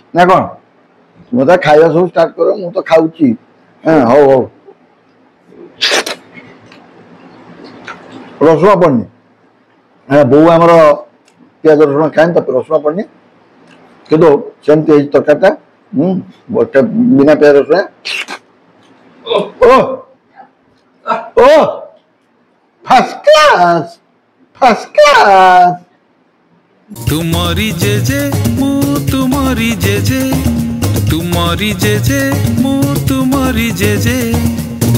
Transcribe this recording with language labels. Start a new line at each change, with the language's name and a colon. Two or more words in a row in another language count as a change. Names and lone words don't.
Odia: ନା କଣ? ମୁଁ ତ ଖାଇବା ସବୁ ଷ୍ଟାର୍ଟ କର, ମୁଁ ତ ଖାଉଛି। ହଉ ହଉ, ରସୁଣ ପଡୁନି, ବୋଉ ଆମର ପିଆଜ ରସୁଣ ଖାଏନି, ତ ରସୁଣ ପଡୁନି, କିନ୍ତୁ ସେମିତି ହେଇଛି ତରକାରୀଟା। ବିନା ପିଆଜ ରସୁଣ।
English: first class, first class.
Odia: ତୁମରି ଜେଜେ ମୁ ତୁମରି ଜେଜେ, ତୁମରି ଜେଜେ ମୁ ତୁମରି ଜେଜେ।